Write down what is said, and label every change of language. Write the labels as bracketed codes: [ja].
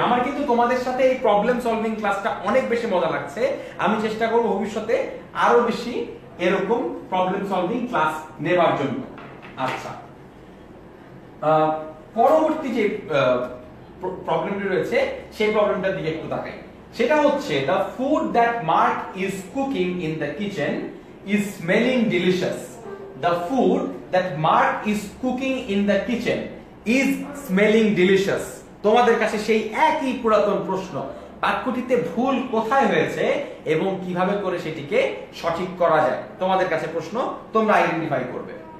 [bn] আমার কিন্তু তোমাদের সাথে এই প্রবলেম সলভিং ক্লাসটা অনেক বেশি মজা লাগছে। আমি চেষ্টা করব ভবিষ্যতে আরো বেশি এরকম প্রবলেম সলভিং ক্লাস নেবার জন্য। আচ্ছা, পরবর্তী যে প্রবলেমটি রয়েছে সেই প্রবলেমটার দিকে একটু তাকাই। সেটা হচ্ছে [en] the food that Mark is cooking in the kitchen is smelling delicious. The food that Mark is cooking in the kitchen is smelling delicious. [bn] তোমাদের কাছে সেই একই পুরাতন প্রশ্ন, বাক্যটিতে ভুল কোথায় হয়েছে এবং কিভাবে করে সেটিকে সঠিক করা যায়, তোমাদের কাছে প্রশ্ন, তোমরা আইডেন্টিফাই করবে।